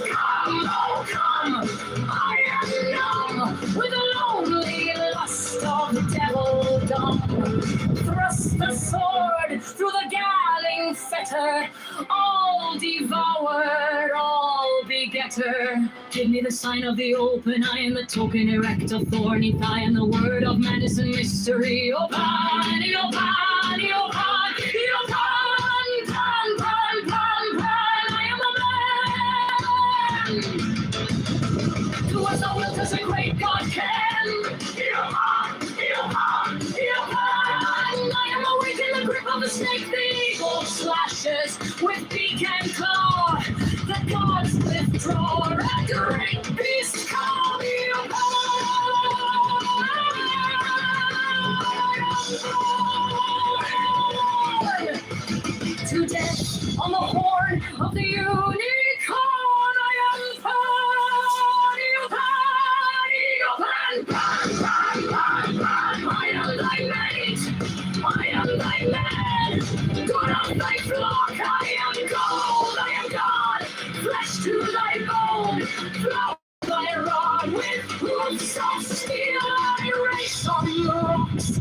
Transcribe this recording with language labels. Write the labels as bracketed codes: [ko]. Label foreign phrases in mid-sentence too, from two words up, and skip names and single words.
[en] Come, oh come, I am numb with the lonely lust of devildom. Thrust the sword through the galling fetter, all devourer, all begetter. Give me the sign of the open eye and the token erect of thorny thigh and the word of madness and mystery. O Pan, O Pan, O Pan, O Pan, Pan, Pan, Pan, Pan, I am a man. Do as thou wilt as a great God can. O Pan, O Pan, O Pan, I am awake in the grip of the snake. The eagle slashes with beak and claw. The gods withdraw. A great beast come, O Pan. To death on the horn of the unicorn, I am Pan, Pan, Pan, Pan, Pan. I am thy mate, I am thy man. Good of thy flock, I am gold, I am God. Flesh to thy bone, flow thy rod. With hoofs of steel, I race on the rocks.